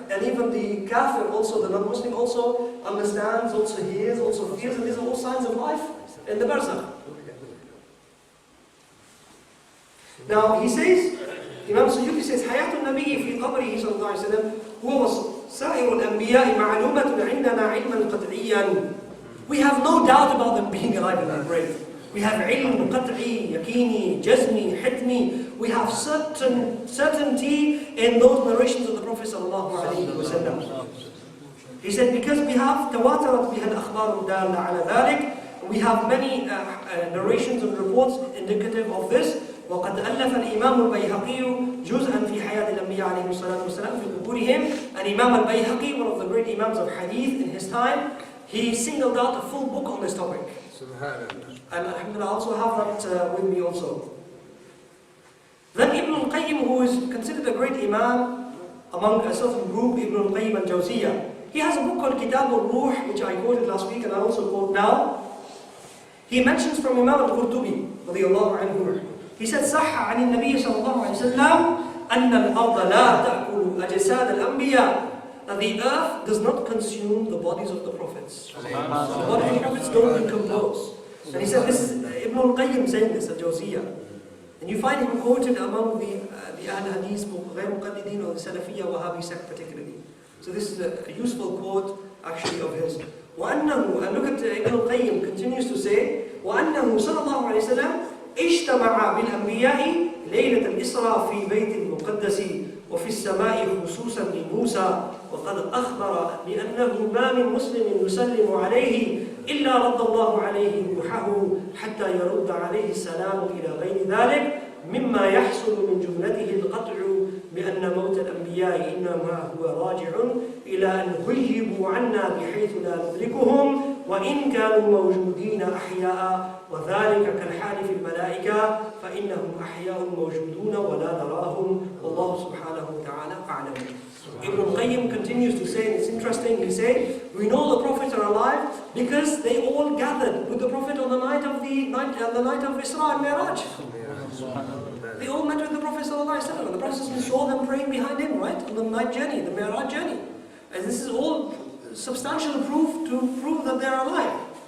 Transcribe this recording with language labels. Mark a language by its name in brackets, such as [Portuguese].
[English] And even the kafir also, the non-Muslim also understands, also hears, also feels, and these are all signs of life in the Barzakh. Now he says, Imam Suyuti says, [Arabic] Hayatun Nabi fi qabrihi sallallahu alayhi wa sallam, huwa سائر الأنبياء معلومة عندنا علما قطعيا. [English] We have no doubt about them being alive in their grave. We have [Arabic] علم قطعي, يقيني, جزمي, حتمي. [English] We have certainty in those narrations of the Prophet sallallahu alaihi wasallam. He said, because we have [Arabic] تواترت بها الأخبار الدالة على ذلك. [English] We have many narrations and reports indicative of this. [Arabic] وقد ألف الإمام البيهقي جزءا في حياة الأنبياء عليهم الصلاة والسلام في قبورهم. [English] And Imam al-Bayhaqi, one of the great Imams of Hadith in his time, he singled out a full book on this topic. And alhamdulillah, I also have that with me also. Then Ibn al-Qayyim, who is considered a great Imam among a certain group, Ibn al-Qayyim al-Jawziyah, he has a book called Kitab al-Ruh, which I quoted last week and I also quote now. He mentions from Imam al-Qurtubi, [Arabic] radiyallahu anhu, [English] he said, [Arabic] صح عن النبي صلى الله عليه وسلم أن الأرض لا تأكل أجساد الأنبياء. [English] That the earth does not consume the bodies of the Prophets. The bodies of the Prophets don't decompose. And he said, this is Ibn al-Qayyim saying this, al-Jawziyah. And you find him quoted among the Ahl Hadith, [Arabic] غير مقلدين, [English] or the Salafiyya Wahhabi sect particularly. So this is a useful quote actually of his. [Arabic] وأنه, [English] and look at Ibn al-Qayyim continues to say, [Arabic] وأنه صلى الله عليه وسلم اجتمع بالأنبياء ليلة الإسراء في بيت المقدس وفي السماء خصوصا لموسى وقد أخبر بأنه ما من مسلم يسلم عليه إلا رد الله عليه روحه حتى يرد عليه السلام إلى غير ذلك مما يحصل من جملته القطع بأن موت الأنبياء إنما هو راجع إلى أن غيبوا عنا بحيث لا ندركهم وإن كانوا موجودين أحياء وذلك كالحال في الملائكة فإنهم أحياء موجودون ولا نراهم والله سبحانه وتعالى أعلم. [English] Ibn al-Qayyim continues to say, and it's interesting, he said, we know the Prophets are alive because they all gathered with the Prophet on the night of Isra and Mi'raj. They all met with the Prophet ﷺ, and the Prophet saw them praying behind him, right? On the night journey, the Mi'raj journey. And this is all substantial proof to prove that they are alive.